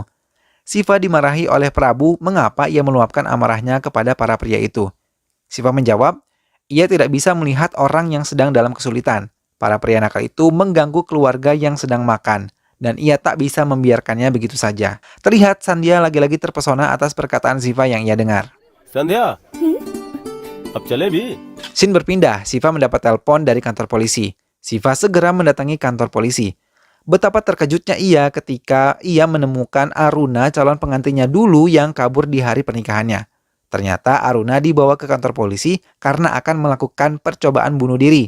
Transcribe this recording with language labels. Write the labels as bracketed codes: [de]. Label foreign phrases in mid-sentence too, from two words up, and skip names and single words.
[id] Siva dimarahi oleh Prabu mengapa ia meluapkan amarahnya kepada para pria itu. Siva menjawab, ia tidak bisa melihat orang yang sedang dalam kesulitan. Para pria nakal itu mengganggu keluarga yang sedang makan, dan ia tak bisa membiarkannya begitu saja. Terlihat Sandia lagi-lagi terpesona atas perkataan Siva yang ia dengar. [hi] संध्या अब चले भी [id] Scene berpindah, Siva mendapat telepon dari kantor polisi. Siva segera mendatangi kantor polisi. Betapa terkejutnya ia ketika ia menemukan Aruna, calon pengantinnya dulu yang kabur di hari pernikahannya. Ternyata Aruna dibawa ke kantor polisi karena akan melakukan percobaan bunuh diri.